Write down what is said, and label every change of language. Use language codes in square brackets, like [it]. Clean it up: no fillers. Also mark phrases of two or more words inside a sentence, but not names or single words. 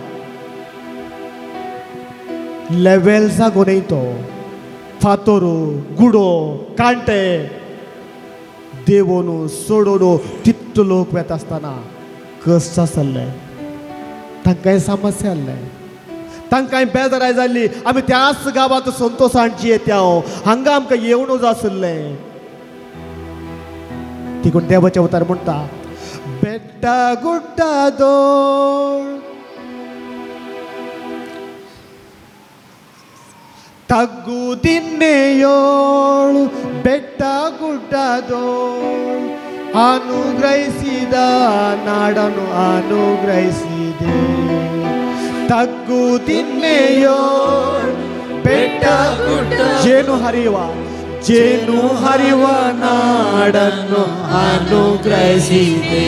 [kok] लेवेल जागोनय तो फातोरू, गुडो, कांटे देवोन सोडून तितलो लोक वेता आसतना कश्ट आसले, तांकांय समस्या आसले, तांकांय बेजाराय जाल्ली. आमी त्याच गांवांत संतोशान जियेत्या, हांगा आमकां येवनूच आसले. देखून देवाचे अवतार म्हणटा, [kn] ಬೆಡ್ಡಾ ಗುಡ್ಡಾ ದೋಳ ತಗ್ಗುದಿನ್ನೆಯೋಳು ಬೆಟ್ಟ ಗುಡ್ಡದೋಳು ಅನುಗ್ರಹಿಸಿದ ನಾಡನ್ನು ಅನುಗ್ರಹಿಸಿದೆ. ತಗ್ಗುದಿನ್ನೆಯೋಳು ಬೆಟ್ಟ ಗುಡ್ಡ ಜೇನು ಹರಿವ ನಾಡನ್ನು ಅನುಗ್ರಹಿಸಿದೆ.